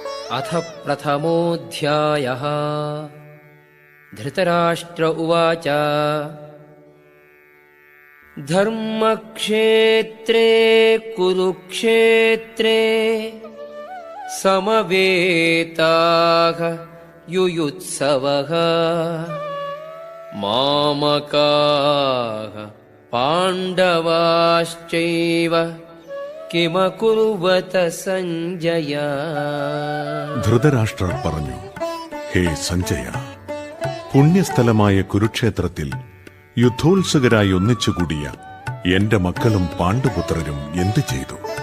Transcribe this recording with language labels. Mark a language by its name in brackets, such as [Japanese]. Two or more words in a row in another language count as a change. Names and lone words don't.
[Sanskrit] अथ प्रथमोऽध्यायः। धृतराष्ट्र उवाच धर्मक्षेत्रे कुरुक्षेत्रे समवेताः युयुत्सवः मामकाः पाण्डवाश्चैव കിമകുർവത സഞ്ജയ. [Malayalam] ധൃതരാഷ്ട്രർ പറഞ്ഞു, ഹേ സഞ്ജയ, പുണ്യസ്ഥലമായ കുരുക്ഷേത്രത്തിൽ യുദ്ധോത്സുകരായി ഒന്നിച്ചുകൂടിയ എന്റെ മക്കളും പാണ്ഡുപുത്രരും എന്തു ചെയ്തു?